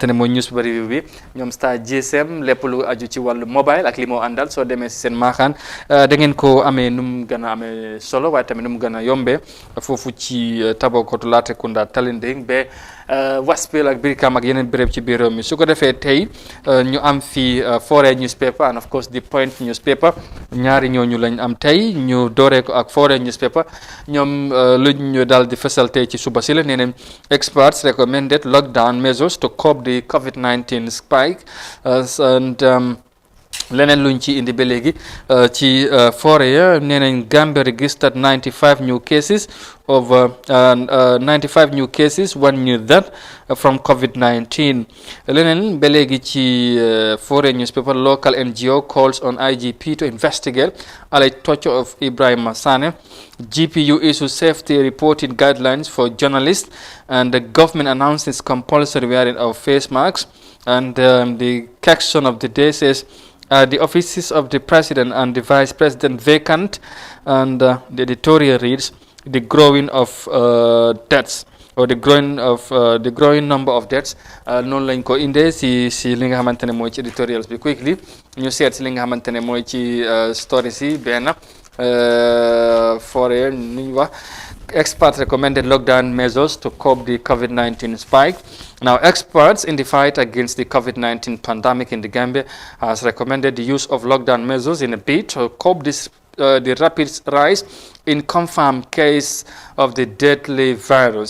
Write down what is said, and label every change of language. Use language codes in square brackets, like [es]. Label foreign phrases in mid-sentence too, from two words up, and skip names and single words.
[wo] ne mooy [en] news overview [wo] bi ñoom Star GSM lépp lu aju ci wàllu mobile ak li moo àndal soo demee si seen maaxaan da ngeen ko amee nu mu gën a amee solo waaye tamit nu mu gën a yombee foofu ci Tabakoto Latrikunda Talinding ba Waspil ak Brikama ak yeneen béréb ci biir réew mi su ko defee tey ñu am fii Foroyaa [en] newspaper and of course the Point newspaper [wo] ñaari ñooñu lañ am tey ñu dooree ko ak Foroyaa newspaper ñoom luñ ñu daal di fësal tey ci suba si la nee nañ [en] experts recommended lockdown measures to curb the COVID-19 spike [wo] and leneen luñ ci indi ba léegi ci Foroyaa nee nañ [en] Gambia registered 95 new cases of 95 new cases, 1 new death from COVID-19. [wo] Leneen ba léegi ci [en] Foroyaa newspaper local NGO calls on IGP to investigate alleged torture of Ibrahima Sane. GPU issues safety reporting guidelines for journalists, and the government announces compulsory wearing of face masks. And the caption of the day says, the offices of the president and the vice president vacant, and the editorial reads, the growing of deaths, or the growing number of deaths. [wo] noonu lañ ko indee si li nga xamante ne mooy ci editorials bi quickly ñu seet si li nga xamante ne mooy ci stories yi benn Foroyaa nu ñu wax [en] experts recommended lockdown measures to curb the COVID-19 spike. Now, experts in the fight against the COVID-19 pandemic in the Gambia has recommended the use of lockdown measures in a bid to curb this the rapid rise in confirmed case of the deadly virus.